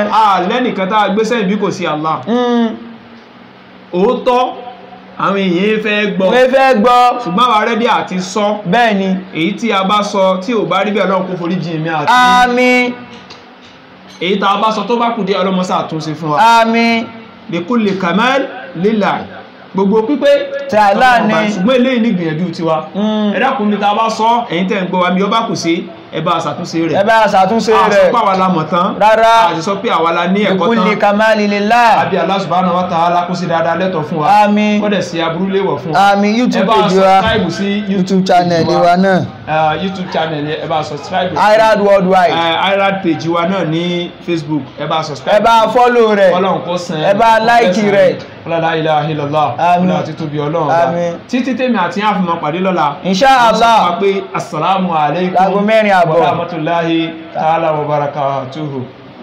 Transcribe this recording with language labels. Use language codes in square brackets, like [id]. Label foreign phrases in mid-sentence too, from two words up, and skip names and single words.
[yo] Lẹ́nìkan tá a gbé sẹ́yìn bí kò sí Allah. Òótọ́ àwọn èèyàn fẹ́ gbọ́. Wọ́n fẹ́ gbọ́. Ṣùgbọ́n àwa rẹ́dí àti sọ. Bẹ́ẹ̀ ni. Èyí tí a bá sọ tí ò bá rí bẹ́ẹ̀ Ọlọ́run kó forí jìn mí àti. Àmín. Èyí tá a bá sọ tó bá kù dé ọlọ́mọsá àtúnṣe fún wa. Àmín. [ar] بكل كمال لله. [yo] Gbogbo pípé Tààlà ni. ṣùgbọ́n eléyìí ní ìgbìyànjú tiwa. Ẹ dákun mi tá a bá sọ ẹ̀yin tẹ́ ń gbọ́ wa mi ọba kù sí ẹ bá ṣàtúnṣe rẹ̀. Ẹ bá ṣàtúnṣe rẹ̀. A sọ pé àwa la mọ̀ tán. Rárá. A sì sọ pé àwa la ní ẹ̀kọ́ tán. [ar] بكل كمال لله. [yo] Àbí [ar] الله سبحانه وتعالى [yo] kó sí dáadáa lẹ́tọ̀ fún wa. Àmín. Wọ́n dẹ̀ sí aburú léwọ̀ fún wa. Àmín. YouTube page wa. Ẹ bá subscribe sí YouTube channel wa náà. YouTube channel ẹ bá subscribe. IRAT worldwide. IRAT page wa náà ní Facebook ẹ bá subscribe. Ẹ bá follow rẹ̀. Ọlọ́run kó san. Ẹ bá like rẹ̀. [ar] لا إله إلا الله. [yo] Àmín. Ọlọ́run àti tóbi Ọlọ́run. Àmín. Títí tèmi àti yàn àfihàn pàdé lọ́la. [ar] إن شاء الله. [yo] Wọ́n sọ pé [ar] السلام عليكم. [yo] Láago 4 àbọ̀. [ar] ورحمة الله تعالى وبركاته.